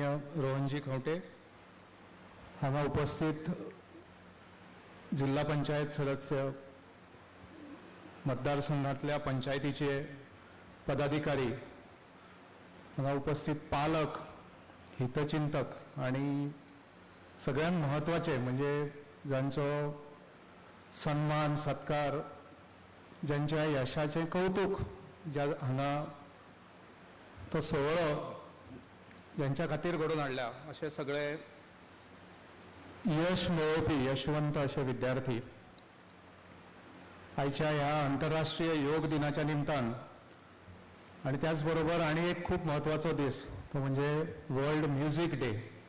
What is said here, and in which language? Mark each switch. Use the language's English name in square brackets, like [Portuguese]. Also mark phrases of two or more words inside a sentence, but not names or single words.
[Marathi] रोहनजी खंवटे, हांगा उपस्थित जिल्हा पंचायत सदस्य, मतदारसंघातल्या पंचायतीचे पदाधिकारी, हांगा उपस्थित पालक, हितचिंतक आणि सगळ्यात महत्त्वाचे म्हणजे ज्यांचो सन्मान सत्कार, ज्यांच्या यशाचे कौतुक ज्या हांगा तो सोहळो ज्यांच्या खातीर घडोवन हाडल्या असे सगळे यश मेळोवपी यशवंत असे विद्यार्थी आयच्या ह्या आंतरराष्ट्रीय योग दिनाच्या निमतान आणि त्याचबरोबर आणि एक खूप महत्त्वाचो दीस तो म्हणजे वर्ल्ड म्युझिक डे.